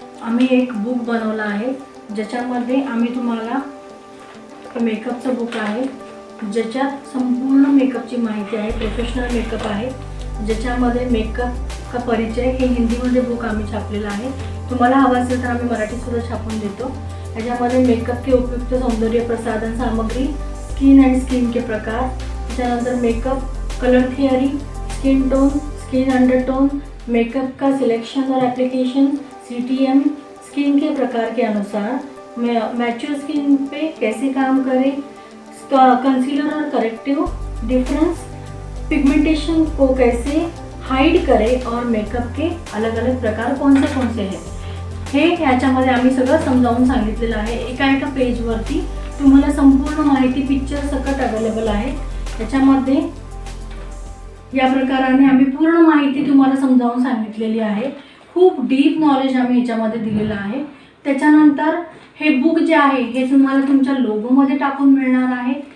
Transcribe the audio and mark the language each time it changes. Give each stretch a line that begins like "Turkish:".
Marathi: आम्ही एक बुक बनवलं आहे ज्याच्यामध्ये आम्ही तुम्हाला मेकअपचं बुक आहे ज्याच्यात संपूर्ण मेकअपची माहिती आहे। प्रोफेशनल मेकअप आहे ज्याच्यामध्ये
Hindi: मेकअप का परिचय
Marathi: हे हिंदीमध्ये बुक आम्ही छापलेलं आहे। तुम्हाला हवं असेल तर आम्ही मराठीसुद्धा छापून देतो। याच्यामध्ये
Hindi: मेकअप के उपयुक्त सौंदर्य प्रसाधन सामग्री, स्किन अँड स्किन के प्रकार, त्यानंतर makeup colour theory, skin tone, skin undertone, makeup का सिलेक्शन और एप्लीकेशन, CTM, स्किन के प्रकार के अनुसार मैच्योर स्किन पे कैसे काम करें, कंसीलर और करेक्टिव डिफरेंस, पिगमेंटेशन को कैसे हाइड करें और मेकअप के अलग अलग प्रकार कौन से हैं
Marathi: हे ह्याच्यामध्ये आम्ही सगळं समजावून सांगितलेलं आहे। एका पेजवरती तुम्हाला संपूर्ण माहिती पिक्चर सकट अवेलेबल आहे। त्याच्यामध्ये या प्रकाराने आम्ही पूर्ण माहिती तुम्हाला समजावून सांगितलेली आहे। खूप डीप नॉलेज आम्ही याच्यामध्ये दिलेलं आहे। त्याच्यानंतर हे बुक जे आहे हे तुम्हाला तुमच्या लोगोमध्ये टाकून मिळणार आहे।